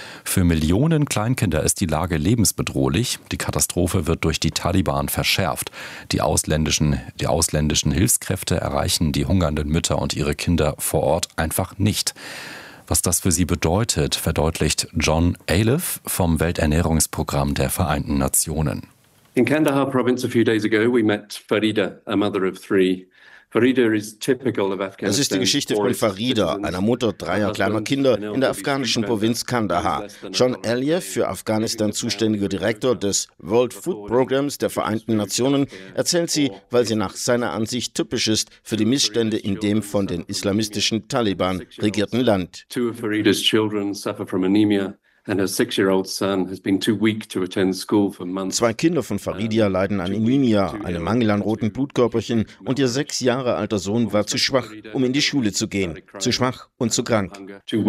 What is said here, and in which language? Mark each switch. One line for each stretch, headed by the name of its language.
German: Für Millionen Kleinkinder ist die Lage lebensbedrohlich. Die Katastrophe wird durch die Taliban verschärft. Die ausländischen Hilfskräfte erreichen die hungernden Mütter und ihre Kinder vor Ort einfach nicht. Was das für sie bedeutet, verdeutlicht John Aliff vom Welternährungsprogramm der Vereinten Nationen.
English: In Kandahar Province a few days ago we met Farida, a mother of three.
German: Es ist die Geschichte von Farida, einer Mutter dreier kleiner Kinder in der afghanischen Provinz Kandahar. John Aliff, für Afghanistan zuständiger Direktor des World Food Programs der Vereinten Nationen, erzählt sie, weil sie nach seiner Ansicht typisch ist für die Missstände in dem von den islamistischen Taliban regierten Land.
English: Two of Farida's children suffer from anemia.
German: Zwei Kinder von Faridia leiden an Anämie, einem Mangel an roten Blutkörperchen, und ihr 6 Jahre alter Sohn war zu schwach, um in die Schule zu gehen. Zu schwach und zu krank.